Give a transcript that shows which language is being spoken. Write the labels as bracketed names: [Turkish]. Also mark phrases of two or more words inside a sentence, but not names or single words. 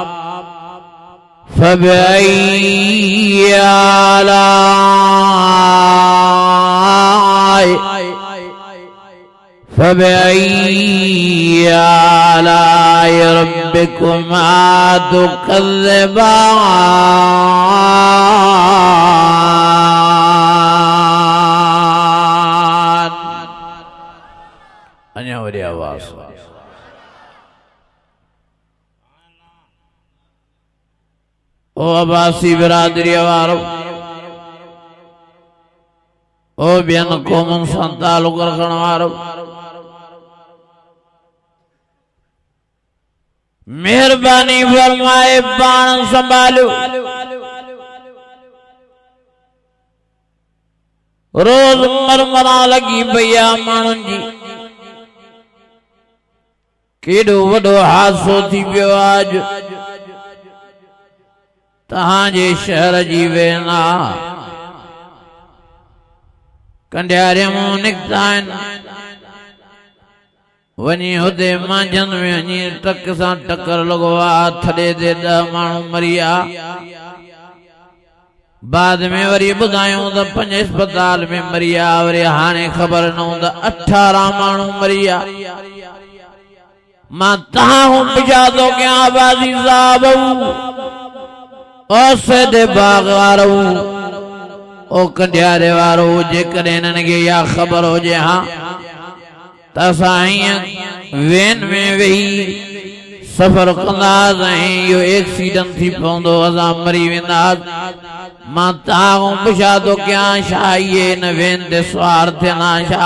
[Arabic] فبأي آلاء ربكما تكذبان. [Sindhi] अन्य वरी आवाज़ ओ अब्बासी बिरादरी वारो ओ बियन क़ौमुनि सां तालुक़ रखण वारो मेहरबानी फरमाए पाण संभालियो। रोज़ मरमरा लगी भैया माण्हुनि जी केॾो वॾो हादसो थी पियो आज तहांजे शहर जी वेना कंडियारे मां निकिता आहिनि वञी हुते मांझन में वञी ट्रक सां टकर लॻो आहे थॾे ते 10 माण्हू मरी विया। बाद में वरी ॿुधायूं त 5 अस्पताल में मरी विया। वरी हाणे ख़बर न हूंदा 18 माण्हू मरी विया। मां तव्हां पुछा थो कयां आबादी साहब ओ सैदे बाग वारो ओ कंडियारे वारो जेकॾहिं हिननि खे इहा ख़बर हुजे हा त असां हीअं वेन में वेही सफ़र कंदासीं इहो एक्सीडेंट थी पवंदो असां मरी वेंदासीं। मां तव्हां पुछा थो कयां छा इहे हिन वेन ते सुवार थियनि हा छा?